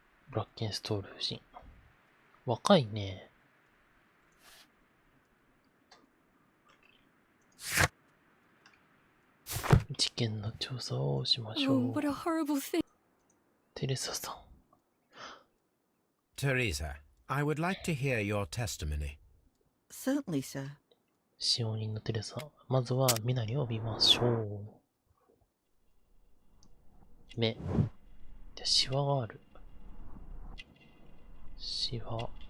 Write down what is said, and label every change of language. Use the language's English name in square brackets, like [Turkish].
[Japanese] ブラッケンストール夫人。若いね。事件の調査をしましょ [English] Oh, [Japanese] う。 [English] what a horrible thing. [Japanese] テレサさん。 [English] Teresa, I would like to hear your testimony. Certainly, sir. [Japanese] 使用人のテレサ。まずは身なりを見ましょう。目。で、シワがある。シワ。